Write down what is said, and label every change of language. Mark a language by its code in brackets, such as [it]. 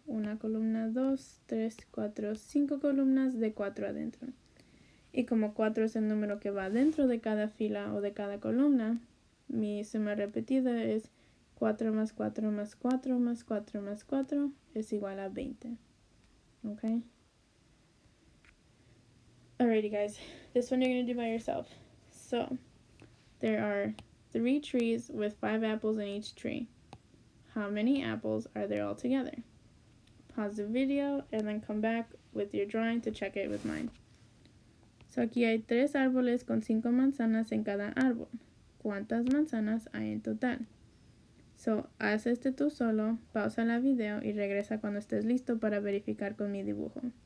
[es] Una columna, 2, 3, 4, 5 columnas de 4 adentro. Y como 4 es el número que va dentro de cada fila o de cada columna, mi suma repetida es 4 más 4 más 4 más 4 más 4 es igual a 20. [en] Okay? Alrighty guys, this one you're going to do by yourself. So, there are 3 trees with 5 apples in each tree. How many apples are there all together? Pause the video and then come back with your drawing to check it with mine. [es] So aquí hay 3 árboles con 5 manzanas en cada árbol. ¿Cuántas manzanas hay en total? So, haz tú solo, pausa la video y regresa cuando estés listo para verificar con mi dibujo.